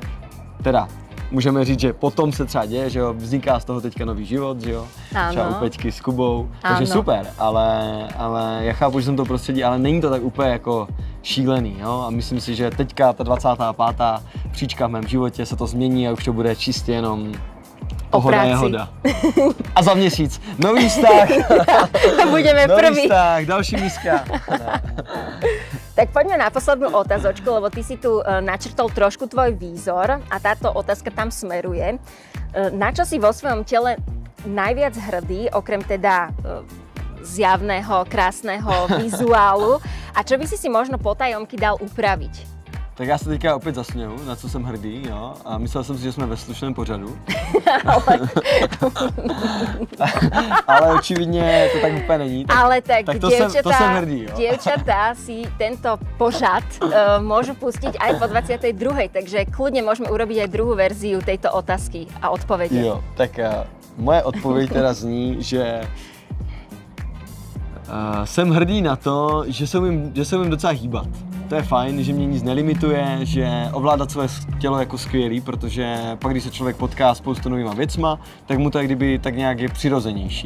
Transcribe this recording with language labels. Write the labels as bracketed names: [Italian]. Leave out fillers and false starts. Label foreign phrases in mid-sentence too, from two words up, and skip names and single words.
[Czech] Teda můžeme říct, že potom se třeba děje, že jo, vzniká z toho teďka nový život, že jo, třeba u Peťky s Kubou, takže super, ale já chápu, že jsem to prostředí, ale není to tak úplně jako šílený, jo, a myslím si, že teďka ta 25. příčka v mém životě se to změní a už to bude čistě jenom pohoda jehoda. A za měsíc nový vztah. Budeme nový prvý. vztah, další miska. [Slovak] Tak poďme na poslednú otázočku, lebo ty si tu načrtol trošku tvoj výzor a táto otázka tam smeruje. Na čo si vo svojom tele najviac hrdý, okrem teda zjavného, krásneho vizuálu, a čo by si možno potajomky dal upraviť? [Czech] Tak já se teďka opět zasměju, na co jsem hrdý, jo, a myslel jsem si, že jsme ve slušném pořadu. Ale očividně to tak úplně není. Ale tak to jsem hrdý, jo. [Slovak] Dievčatá si tento pořad môžu pustiť aj po 22. Takže kľudne môžeme urobiť aj druhú verziu tejto otázky a odpovede. [Czech] Jo, tak moje odpověď teda zní, že jsem hrdý na to, že se umím docela hýbat. To je fajn, že mě nic nelimituje, že ovládat své tělo jako skvělý, protože pak, když se člověk potká spoustu novýma věcma, tak mu to kdyby tak nějak je přirozenější.